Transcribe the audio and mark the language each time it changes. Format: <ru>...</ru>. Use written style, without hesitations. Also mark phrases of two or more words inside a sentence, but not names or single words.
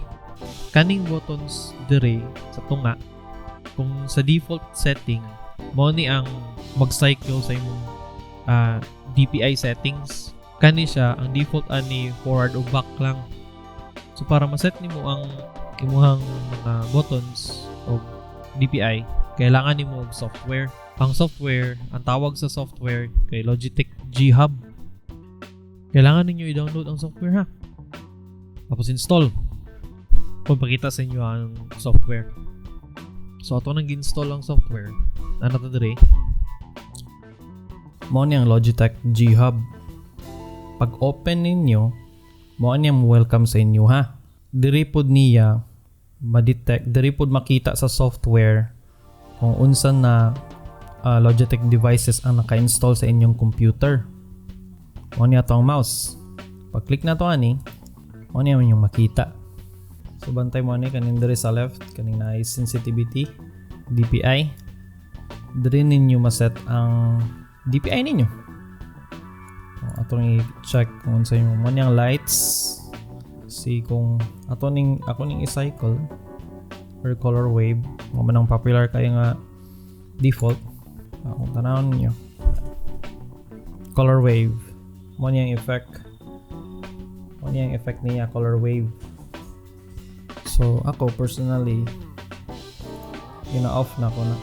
<ceb>Kaning buttons diri sa tunga, kung sa</ceb> <en>default setting,</en> <ceb>mo ni ang mag-cycle sa imong</ceb> <en>DPI settings.</en> <ceb>Kani siya, ang default ani forward o back lang. So para ma-set nimo ang imuhang mga buttons o DPI, kailangan nimo og software. Ang software, ang tawag sa software kay Logitech G Hub. Kailangan ninyo i-download ang software ha. Tapos install. Kung pakita sa inyo ang software. So ato nang gi-install ang software. Ano to dire? Mo ni ang Logitech G Hub. Pag open ninyo, mo ni ang welcome sa inyo ha. Diri pod niya ma-detect, diri pod makita sa software kung unsan na Logitech devices ang naka-install sa inyong computer. Mo ni ato ang mouse. Pag-click na to ani, mo ni yung makita. So bantay mo ani kaning diri sa left, kaning na sensitivity, DPI. Diri ninyo ma-set ang DPI ninyo. Atong i-check kung unsa yung mo ni ang lights. See kung ako ning i-cycle or</ceb> <en>color wave,</en> <ceb>mo man ang popular kay nga default. Kung tanawon niyo,</ceb> <en>color wave,</en> <ceb>mo niya ang effect niya,</ceb> <en>color wave.</en> <ceb>So ako personally, gina-off na ko na.</ceb>